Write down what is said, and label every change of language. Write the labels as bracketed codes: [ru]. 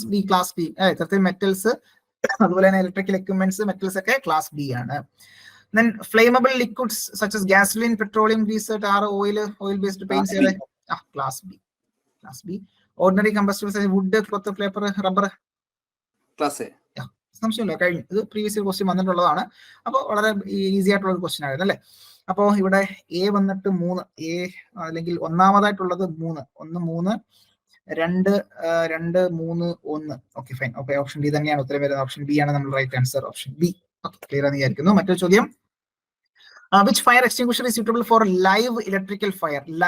[ml] Class B. ഇത്തരത്തിൽ metals, അതുപോലെ തന്നെ ഇലക്ട്രിക്കൽ എക്യുപ്മെന്റ്സ്, മെറ്റൽസ് ഒക്കെ ക്ലാസ് ബി ആണ്. [en] Then flammable liquids such as gasoline, petroleum, grease, tar, oil based paints, class B. Ordinary combustibles such as wood, cloth, paper, rubber, class A. [ml] സംശയമില്ല, കഴിഞ്ഞു. ഇത് previous question വന്നിട്ടുള്ളതാണ്. അപ്പോൾ വളരെ easy ആയിട്ടുള്ള ഒരു ക്വസ്റ്റ്യൻ ആയിരുന്നു അല്ലെ. അപ്പോൾ ഇവിടെ A വന്നിട്ട് 3, A അല്ലെങ്കിൽ ഒന്നാമതായിട്ടുള്ളത് 3, 2, 2, 3, 1. Okay, fine. Okay, option D തന്നെയാണ് ഉത്തരം വരുന്നത്. ഓപ്ഷൻ ബി ആണ് നമ്മൾ right answer. Option B. Okay, clear ആണെന്ന് വിചാരിക്കുന്നു. മറ്റൊരു ചോദ്യം. [en] Which fire extinguisher is suitable for live electrical fire?